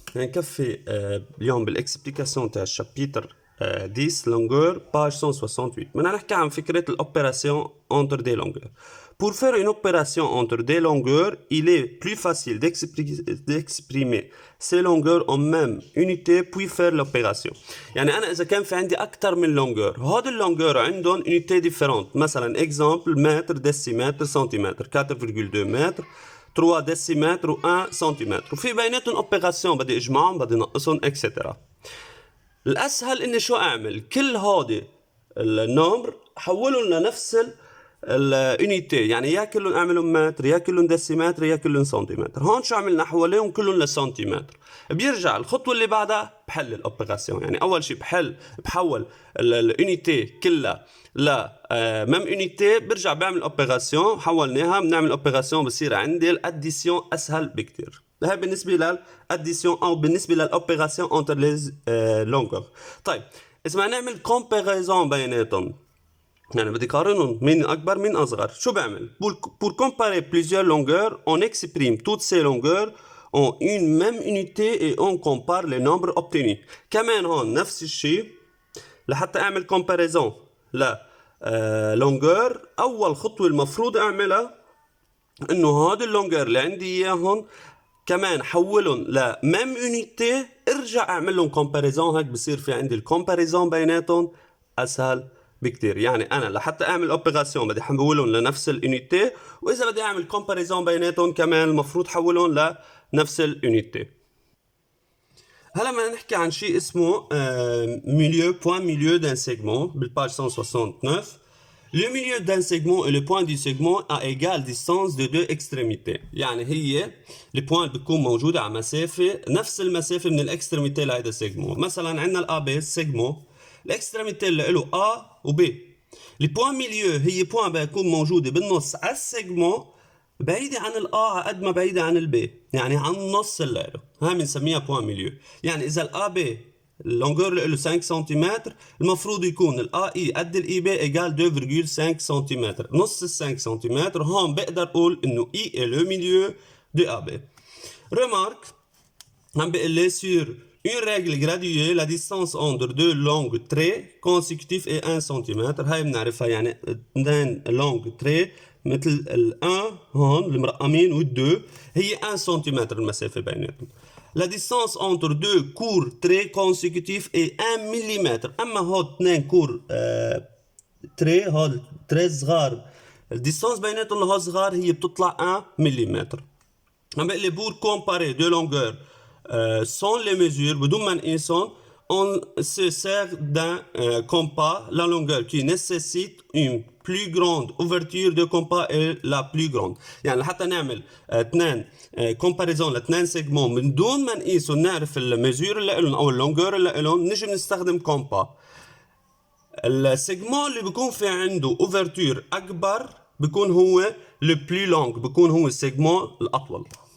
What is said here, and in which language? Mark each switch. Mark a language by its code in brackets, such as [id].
[ar] هنكفي اليوم بالاكسبليكاسيون تاع الشابيتر 10 [fr] longueur page [ar] 168. بدنا نحكي عن فكرة [fr] l'opération entre des longueurs. Pour faire une opération entre des longueurs, il est plus facile d'exprimer ces longueurs en même unité puis faire l'opération. [ar] يعني أنا إذا كان في عندي أكثر من longueur، هاد اللونجور عندهم [fr] unité différente. [ar] مثلا exemple متر، décimètre، centimètre، 4,2 متر، 3 décimètres و 1 سنتيمتر، وفي بيناتهم اوبيراسيون بدي اجمعهم بدي نقصهم اكسترا. الاسهل اني شو اعمل؟ كل هودي النمبر حولهم لنفس اليونيتي، يعني يا كلهم اعملهم متر يا كلهم ديسيمتر يا كلهم سنتيمتر. هون شو عملنا؟ حوليهم كلهم لسنتيمتر. بيرجع الخطوه اللي بعدها بحل الاوبيراسيون. يعني اول شيء بحول اليونيتي كلها ل ميم يونيتي، برجع بعمل اوبيراسيون، حولناها بنعمل اوبيراسيون بصير عندي الاديسيون اسهل بكتير. هاي بالنسبه للاديسيون او بالنسبه للاوبيراسيون انتر لي لونغور. طيب اذا ما نعمل كومباريزون بيناتهم، يعني بدي قارنهم مين اكبر مين اصغر، شو بعمل؟ [fr] pour comparer plusieurs longueurs on exprime toutes ces longueurs en une même unité et on compare les nombres obtenus. [ar] كمان هون نفس الشيء لحتى اعمل كومباريزون لا لونجور. اول خطوه المفروض اعملها انه هذا اللونجور اللي عندي اياهم كمان حولهم لميم يونيتي، ارجع اعمل لهم كومباريزون، هيك بصير في عندي الكومباريزون بيناتهم اسهل بكتير. يعني انا لحتى اعمل اوبيراسيون بدي احولهم لنفس اليونيتي، واذا بدي اعمل كومباريزون بيناتهم كمان المفروض حولهم لنفس اليونيتي. هلا بدنا نحكي عن شيء اسمه [fr] milieu point milieu d'un segment [ar] بالpage 169. [fr] Le milieu d'un segment et le point du segment à égale distance de deux extrémités. [ar] يعني هي البوان بتكون موجودة على مسافة نفس المسافة من الاكستريميتي لهيدا السيجمون. مثلا عندنا الA B سيجمون، الاكستريميتي اللي له A و B. البوان ميليو هي بوان بتكون موجودة بالنص على السيجمون، بعيدة عن الA قد ما بعيدة عن الB، يعني عن النص اللي له. هاي بنسميها بوان ميليو. يعني إذا الA B اللونجور اللي له 5 سنتيمتر، المفروض يكون الA I قد الI B إيجال 2,5 سنتيمتر، نص ال 5 سنتيمتر. هون بقدر أقول إنه [fr] I est le milieu de AB. Remarque, [ar] عم بيقول لي [fr] sur une règle graduée la distance entre deux longs traits consécutifs est 1 cm. [ar] هاي بنعرفها، يعني اثنين [fr] long traits [ar] مثل ال1 هون المرقمين وال2 هي 1 سم المسافة بيناتهم. [fr] La distance entre deux courts traits consécutifs est 1 mm. [ar] أما هون اثنين كور تري هون تري صغار، الديستانس بيناتهم اللي هو صغار هي بتطلع 1 ملم. عم بقول لي [fr] pour comparer deux longueurs sans les mesures [ar] بدون ما نقيسهم [fr] on se sert d'un compas. La longueur qui nécessite une plus grande ouverture de compas est la plus grande. [ar] يعني لحتى نعمل اثنين كومباريزون لاثنين سيجمون من دون ما نقيسهم نعرف الميزور اللي لهم او اللونجور اللي لهم، نجي بنستخدم كومبا. السيجمون اللي بيكون في عنده اوفرتور اكبر بيكون هو لو بلو لونج، بيكون هو السيجمون الاطول.